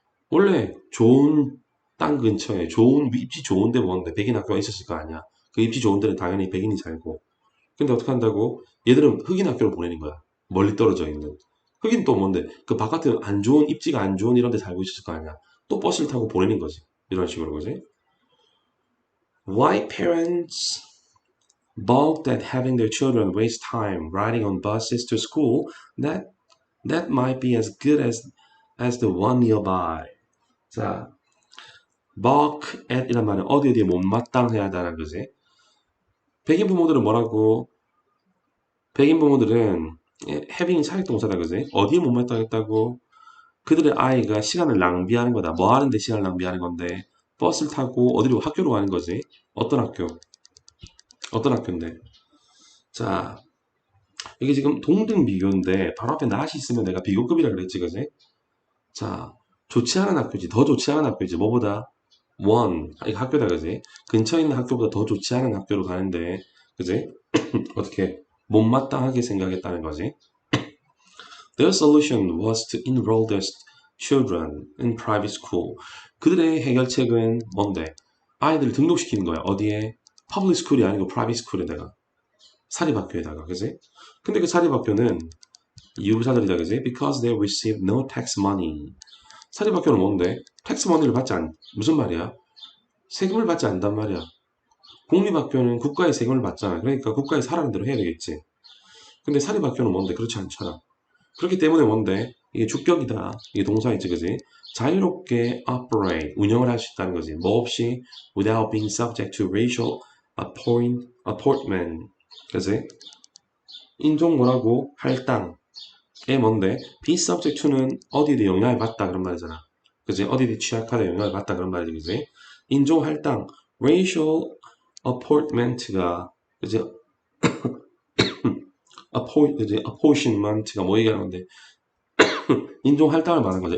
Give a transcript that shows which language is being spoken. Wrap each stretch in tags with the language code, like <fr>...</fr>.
<ko>원래 좋은 땅 근처에 입지 좋은 데 뭔데 백인 학교가 있었을 거 아니야. 그 입지 좋은 데는 당연히 백인이 살고. 근데 어떻게 한다고? 얘들은 흑인 학교를 보내는 거야. 멀리 떨어져 있는. 흑인 또 뭔데? 그 바깥에 입지가 안 좋은 이런 데 살고 있었을 거 아니야. 또 버스를 타고 보내는 거지. 이런 식으로, 그지?</ko> <en>White parents balked at having their children waste time riding on buses to school that might be as good as the one nearby.</en> <ko>자, balk at 이란 말은 어디에 못마땅해하다는 거지. 백인 부모들은 뭐라고? 백인 부모들은 having이 차액 동사다, 그지? 어디에 못마땅했다고? 그들의 아이가 시간을 낭비하는 거다. 뭐 하는데 시간을 낭비하는 건데? 버스를 타고 어디로 학교로 가는 거지? 어떤 학교? 어떤 학교인데? 자, 이게 지금 동등 비교인데 바로 앞에 not이 있으면 내가 비교급이라 그랬지, 그지? 자, 좋지 않은 학교지. 더 좋지 않은 학교지. 뭐보다? 이거 학교다, 그지? 근처에 있는 학교보다 더 좋지 않은 학교로 가는데, 그지? 어떻게 못마땅하게 생각했다는 거지.</ko> <en>Their solution was to enroll their children in private school.</en> <ko>그들의 해결책은 뭔데? 아이들을 등록시키는 거야. 어디에? public school이 아니고 private school에다가. 사립학교에다가, 그지? 근데 그 사립학교는 유부자들이다, 그지?</ko> <en>Because they receive no tax money.</en> <ko>사립학교는 뭔데? tax money를 무슨 말이야? 세금을 받지 않단 말이야. 공립학교는 국가의 세금을 받잖아. 그러니까 국가에서 하라는 대로 해야 되겠지. 근데 사립학교는 뭔데? 그렇지 않잖아. 그렇기 때문에 뭔데? 이게 주격이다. 이게 동사이지, 그지? 자유롭게 operate, 운영을 할 수 있다는 거지. 뭐 없이</ko> <en>without being subject to racial apportment.</en> <ko>그지? 인종 뭐라고? 할당에 뭔데? be subject to는 어디에 영향을 받다 그런 말이잖아. 그지? 어디에 취약하다 영향을 받다 그런 말이지, 그지? 인종 할당, racial apportment가 그지? apportionment가 뭐 얘기하는 건데? 인종 할당을 말하는 거죠.</ko>